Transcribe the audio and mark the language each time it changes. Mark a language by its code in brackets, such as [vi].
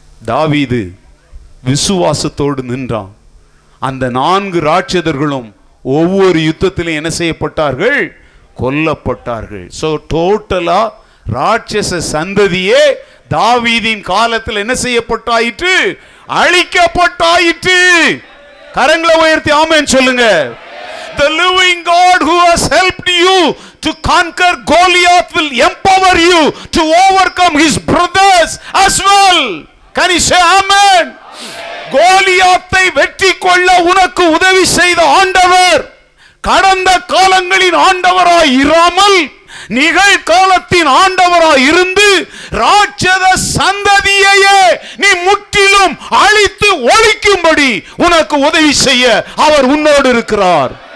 [ta] தாவீது விசுவாசத்தோடு நின்றான். அந்த 4 ராட்சதர்களும் ஒவ்வொரு யுத்தத்திலும் என்ன செய்யப்பட்டார்கள்? கொல்லப்பட்டார்கள். [en] so டோட்டலா [ta] ராட்சச சந்ததியே தாவீதின் காலத்தில் என்ன செய்யப்பட்டாயிற்று? அழிக்கப்பட்டாயிற்று. கரங்களை உயர்த்தி ஆமென் சொல்லுங்க. [en] The living God who has helped you to conquer Goliath will empower you to overcome his brothers as well. Can you say amen? [ta] கோலியாத்தை வெற்றி கொள்ள உனக்கு உதவி செய்த ஆண்டவர் கடந்த காலங்களின் ஆண்டவராய் இராமல் நிகழ்காலத்தின் ஆண்டவராய் இருந்து ராட்சத சந்ததியையே நீ முற்றிலும் அழித்து ஒழிக்கும்படி உனக்கு உதவி செய்ய அவர் உன்னோடு இருக்கிறார்.